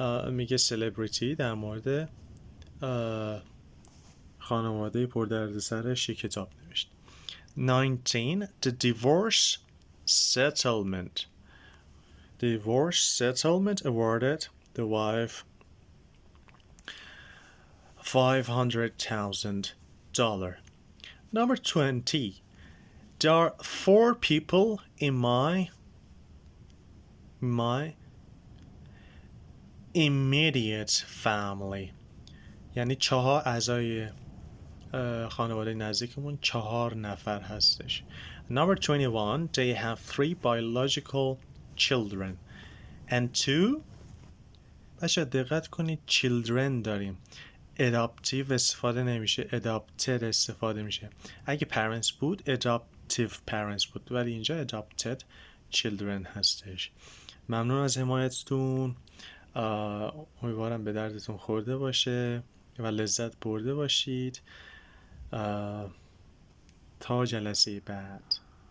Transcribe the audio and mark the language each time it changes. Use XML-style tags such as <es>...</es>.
<fa>میگه celebrity در مورد خانواده پردردسرش یک کتاب نوشت.</fa> <en>19, the divorce settlement awarded the wife $500,000. Number 20, there are 4 people in my immediate family.</en> <fa>یعنی 4 اعضای خانواده نزدیکمون 4 نفر هستش.</fa> <en>Number 21, they have 3 biological children and 2.</en> <fa>بچه دقت کنید children داریم. adoptive استفاده نمیشه. adopted استفاده میشه. اگه parents بود adoptive parents بود ولی اینجا adopted children هستش. ممنون از حمایتتون. امیدوارم به دردتون خورده باشه و لذت برده باشید. تا جلسه بعد.</fa>